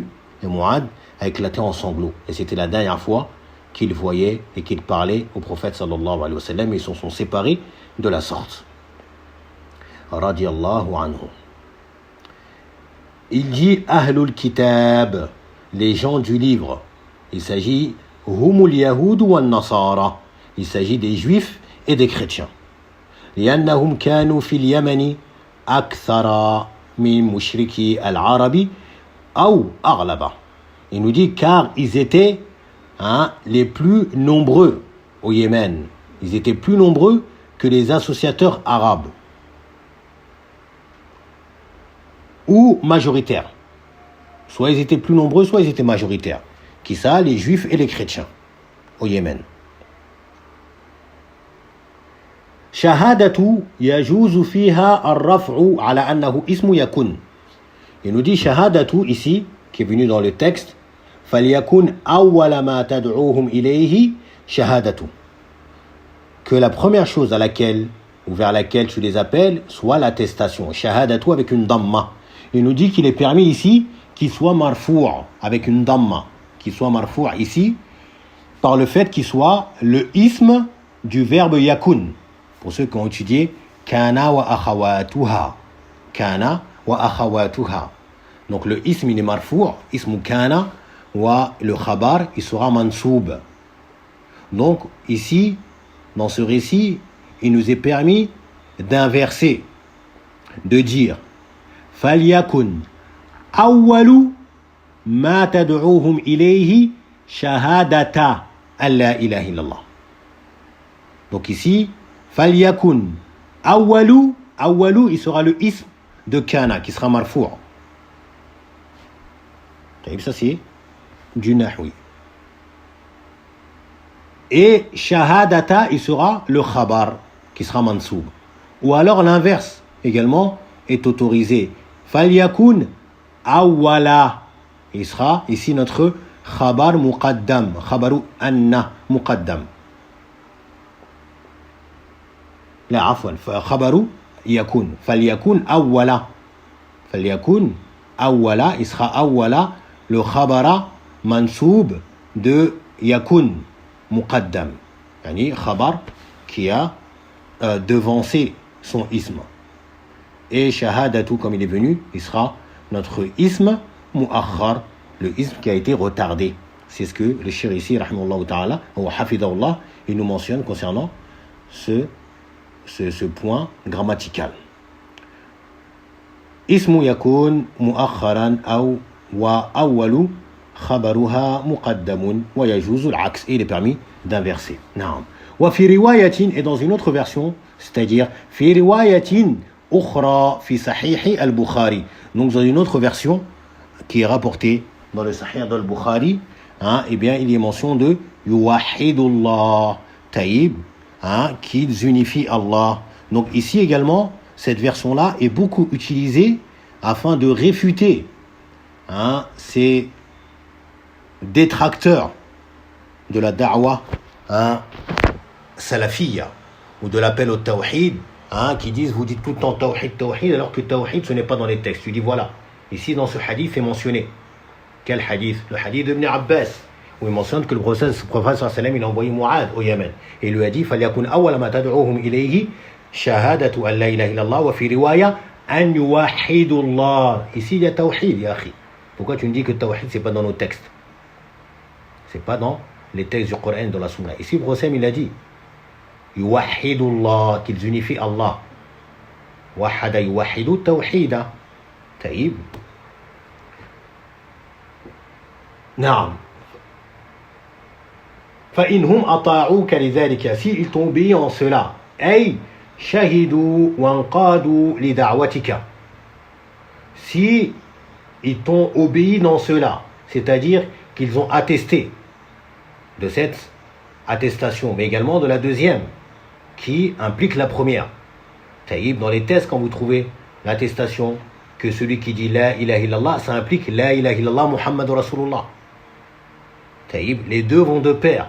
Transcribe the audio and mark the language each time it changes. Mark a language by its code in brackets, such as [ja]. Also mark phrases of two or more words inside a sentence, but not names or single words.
[fr] Et Mu'adh a éclaté en sanglots. Et c'était la dernière fois qu'il voyait et qu'il parlait au prophète [ar] صلى الله عليه وسلم, [fr] et ils se sont séparés de la sorte. [ar] رضي الله عنه. [fr] Il dit [ar] أهل الكتاب, [fr] les gens du livre. Il s'agit [ar] هم اليهود والنصارى. [fr] Il s'agit des juifs et des chrétiens. [ar] لأنهم كانوا في اليمن أكثر من مشركي العرب أو أغلب. [fr] Il nous dit car ils étaient les plus nombreux au Yémen. Ils étaient plus nombreux que les associateurs arabes. Ou majoritaires. Soit ils étaient plus nombreux, soit ils étaient majoritaires. Qui ça? Les juifs et les chrétiens au Yémen. [ar] شهادة يجوز فيها الرفع على أنه اسم يكن. [fr] Il nous dit shahadatu ici, qui est venu dans le texte, [ar] فليكن أول ما تدعوهم إليه شهادة. [fr] Que la première chose à laquelle ou vers laquelle tu les appelles soit l'attestation. Shahadatu avec une damma. Il nous dit qu'il est permis ici qu'il soit marfou' avec une damma, qu'il soit marfou' ici par le fait qu'il soit le ism du verbe yakun. Pour ceux qui ont étudié [ar] كان وأخواتها. كان وأخواتها. [fr] Donc le ism il est marfou', [ar] اسم كان, [fr] wa le khabar il sera mansoub. Donc ici, dans ce récit, il nous est permis d'inverser, de dire [ar] فليكن أول ما تدعوهم إليه شهادة أن لا إله إلا الله. [fr] Donc ici, [ar] فليكن أول, [fr] il sera le ism de kana qui sera marfou'. Ça c'est du nahwi. Et shahadata, il sera le khabar qui sera mansoub. Ou alors l'inverse également est autorisé. [ar] فليكن أول, [fr] il sera ici notre [ar] خبر مقدم خبر أن مقدم لا عفوا خبر يكون فليكن [fr] أولا il sera أولا le [ar] خبر منسوب [fr] de [ar] يكن مقدم يعني خبر [fr] qui a devancé son ism et shahadatu comme il est venu il sera notre [ar] اسم مؤخر [fr] le ism qui a été retardé c'est ce que le cheikh ici [ar] رحمه الله تعالى [fr] ou hafidahullah il nous mentionne concernant ce point grammatical [ar] اسم يكن مؤخرا أو وأول خبرها مقدم ويجوز العكس [fr] et il est permis d'inverser [ar] نعم وفي رواية [fr] et dans une autre version c'est-à-dire [ar] في رواية أخرى في صحيح البخاري [fr] donc dans une autre version qui est rapportée dans le Sahih al-Bukhari eh bien il y a mention de yuwahidullah taïb qu'ils unifient Allah donc ici également cette version là est beaucoup utilisée afin de réfuter ces détracteurs de la [ar] الدعوة السلفية [fr] ou de l'appel au tawhid qui disent vous dites tout le temps tawhid alors que tawhid ce n'est pas dans les textes. Tu dis voilà, ici dans ce hadith est mentionné. Quel hadith? Le hadith d'Ibn Abbas où il mentionne que le prophète sallam il a envoyé Mu'ad au Yémen et il lui a dit [ar] فَلْيَكُنْ أَوَّلَ مَا تَدْعُوهُمْ إِلَيْهِ شَهَادَةُ أَنْ لَا إِلَهَ إِلَّا اللَّهُ وَفِي رِوَايَةٍ أَنْ يُوَحِّدُوا اللَّهَ. [fr] Ici il y a tawhid [ar] يا أخي. [fr] Pourquoi tu me dis que tawhid c'est pas dans nos textes? C'est pas dans les textes du Coran dans la Sunna. Ici le prophète il a dit yuwahidullah qu'ils unifient Allah. [ar] وحد يوحد توحيدا. طيب. نعم. فإنهم أطاعوك لذلك [fr] s'ils t'ont obéi en cela [ar] أي شهدوا وانقادوا لدعوتك [fr] si ils t'ont obéi dans cela c'est-à-dire qu'ils ont attesté de cette attestation mais également de la deuxième qui implique la première taïb dans les tests quand vous trouvez l'attestation que celui qui dit [ar] لا إله إلا الله [fr] ça implique [ar] لا إله إلا الله محمد رسول الله [fr] taïb les deux vont de pair.